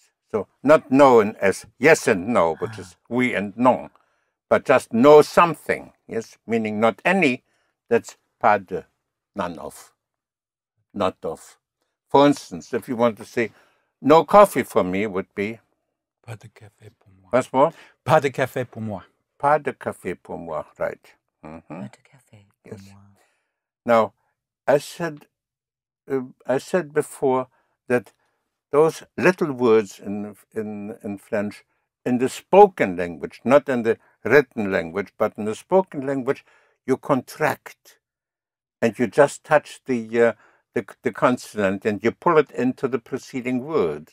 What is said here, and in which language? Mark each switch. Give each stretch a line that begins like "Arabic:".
English: So not known as yes and no, which is oui and non, but just know something, yes, meaning not any, that's pas de, none of, not of. For instance, if you want to say no coffee for me would be
French: Pas de café pour moi.
English: Once more?
French: Pas de café pour moi. Pas de café pour moi, right. Pas de café pour moi.
English: Now, I said before that those little words in French, in the spoken language, not in the written language, but in the spoken language, you contract, and you just touch the consonant, and you pull it into the preceding word.